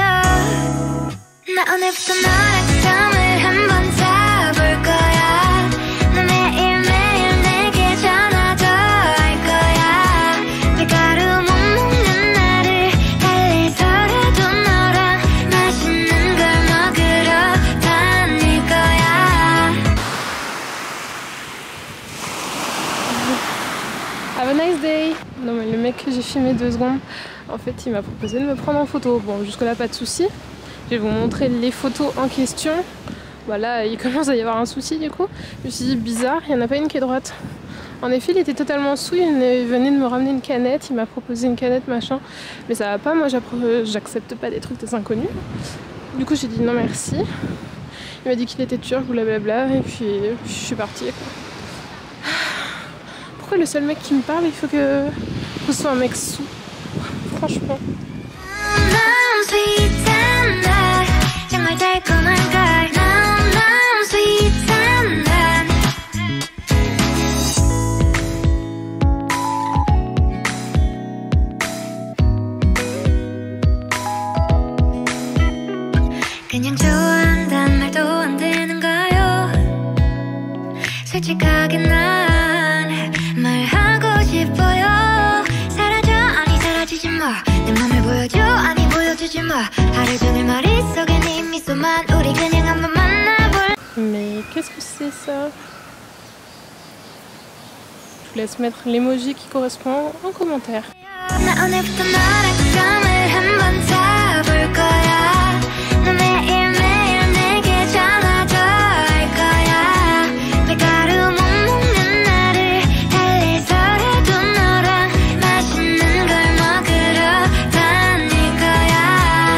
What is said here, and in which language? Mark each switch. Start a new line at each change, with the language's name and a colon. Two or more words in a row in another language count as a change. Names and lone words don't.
Korean: 나 오늘부터 너랑 썸을 한번 타볼 거야. 너 매일매일 내게 전화도 할 거야. 밀가루 못 먹는 나를 달래서라도 너랑 맛있는 걸 먹으러 다닐 거야.
English: Have a nice day.
French: Non mais le mec que j'ai filmé 2 secondes, en fait il m'a proposé de me prendre en photo. Bon, jusque là pas de soucis. Je vais vous montrer les photos en question. Voilà, il commence à y avoir un souci du coup. Je me suis dit bizarre, il n'y en a pas une qui est droite. En effet, il était totalement sous, il venait de me ramener une canette, il m'a proposé une canette machin. Mais ça va pas, moi j'accepte pas des trucs des inconnus. Du coup j'ai dit non merci. Il m'a dit qu'il était turc, blablabla, et puis je suis partie quoi. Pourquoi le seul mec qui me parle, il faut que ce soit un mec sous? Franchement.
Korean: 정말 달콤한 걸 너무 sweet한 난 그냥 좋아한단 말도 안 되는가요? 솔직하게 난 말하고 싶어요. 사라져 아니 사라지지 마. 내 맘을 보여줘 아니 보여주지 마. 하루 종일 머릿속에 네 미소만. 우리 그냥 한번 만나볼.
French: Mais qu'est-ce que c'est ça? Je vous laisse mettre l'emoji qui correspond en commentaire.
Korean: 나 오늘부터 너랑 썸을 한번 타볼 거야. 너 매일매일 내게 전화도 할 거야. 밀가루 못 먹는 나를 달래서라도 너랑 맛있는 걸 먹으러 다닐 거야.